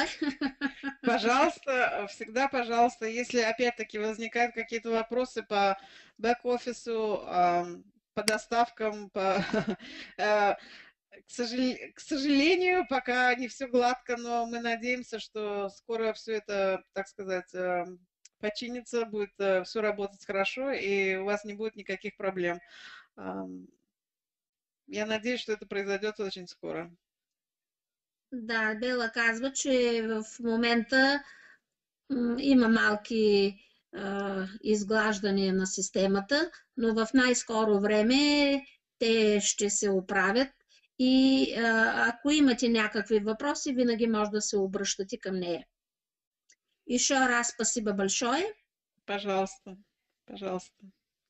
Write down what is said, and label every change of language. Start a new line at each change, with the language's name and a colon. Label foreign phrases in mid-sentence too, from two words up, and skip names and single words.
Russian: Пожалуйста, всегда, пожалуйста, если опять-таки возникают какие-то вопросы по бэк-офису, по доставкам, к сожалению, пока не все гладко, но мы надеемся, что скоро все это, так сказать, починится, будет все работать хорошо, и у вас не будет никаких проблем. Я надеюсь, что это произойдет очень скоро.
Bulgarian: Да, Бела казва, че в момента има малки изглаждания на системата, но в най-скоро време те ще се оправят и ако имате някакви въпроси, винаги може да се обръщате към нея.
Russian: Еще раз спасибо большое. Пожалуйста, пожалуйста.